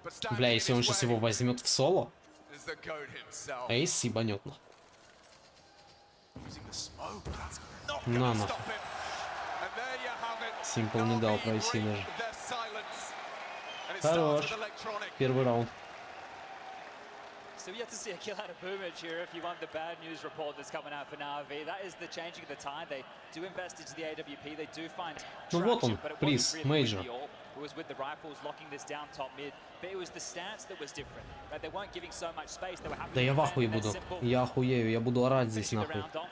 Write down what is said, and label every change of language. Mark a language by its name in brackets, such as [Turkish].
[Russian] Бля, если он сейчас его возьмет в соло, Эйс ебанет. На нах. Симпл не дал пройти даже. Хорош. Первый раунд. [English] So we have to see a kill out of Boomage here if you want the bad news report that's coming out for NaVi. That is the changing of the tide. They do invest into the AWP. They do find [Russian] Ну вот он, приз, мейджор. [English] It was with the rifles locking this down top mid, but it was the stance that was different. They weren't giving so much space. They were happy. [Russian] Да я в ахуе буду. Я охуею, я буду орать здесь нахуй.